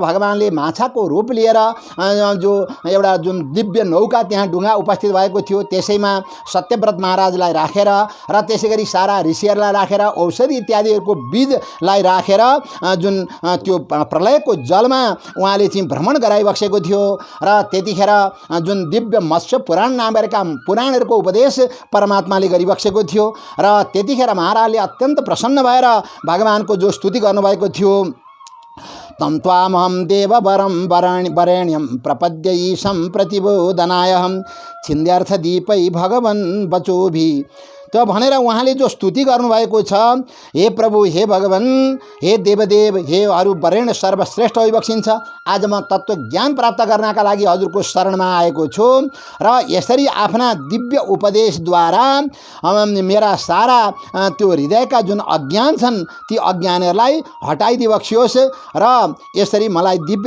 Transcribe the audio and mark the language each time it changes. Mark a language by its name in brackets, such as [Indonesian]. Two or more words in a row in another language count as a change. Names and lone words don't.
[Nepali] भगवानले माछाको रूप लिएर जो एउटा जुन दिव्य नौका त्यहाँ डुङ्गा उपस्थित भएको थियो त्यसैमा सत्यव्रत महाराजलाई राखेर र त्यसै गरी सारा ऋषिहरूलाई राखेर औषधि इत्यादिहरूको बीजलाई राखेर जुन त्यो प्रलयको जलमा उहाँले चाहिँ भ्रमण गराइबसेको थियो र त्यतिखेर जुन दिव्य मत्स्य पुराण नामका पुराणहरूको उपदेश परमात्माले गरिबसेको थियो र त्यतिखेर महाराजले अत्यन्त प्रसन्न भएर भगवानको जो स्तुति गर्नुभएको थियो [Sanskrit] तम त्वामहं देववरं वरेण्यं प्रपद्य ईशं प्रतिबोधनायहं छिन्द्यर्थदीपै भगवन् वचोभि [Nepali] त भनेर उहाँले जो स्तुति गर्नुभएको छ, हे प्रभु, हे भगवान, हे देवदेव, हे अरु वरेण्य सर्वश्रेष्ठ होइबक्सिन्छ। आज म तत्त्व ज्ञान प्राप्त गर्नका लागि हजुरको शरणमा आएको छु र यसरी आफ्ना दिव्य उपदेशद्वारा मेरा सारा त्यो हृदयका जुन अज्ञान छन् ती अज्ञानहरूलाई हटाइदिबक्सियोस् र यसरी मलाई दिव्य